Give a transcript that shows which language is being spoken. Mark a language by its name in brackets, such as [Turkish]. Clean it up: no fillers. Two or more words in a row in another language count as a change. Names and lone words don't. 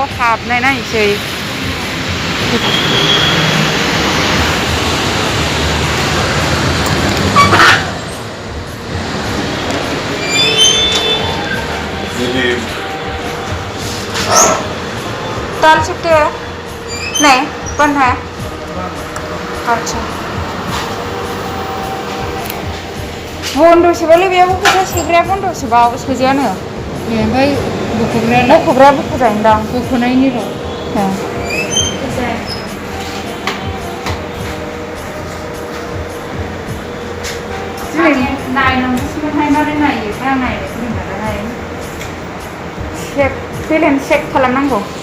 [Bodo] हाबनाय नायसै [Hindi] डाल सकते हैं नहीं बंद है [Bodo] अच्छा बन्दसोबालाय बेयावबो फैसा सोग्राया बन्दसोबा सोजायानो ओमफ्राय बख'ग्राया बख'जायोदां बख'नायनिल' दिनै नायनांगौसोमोनहाय मारै नायोथाय आं नायनो फोरोंनानै बेलेन्स चेक खालामनांगौ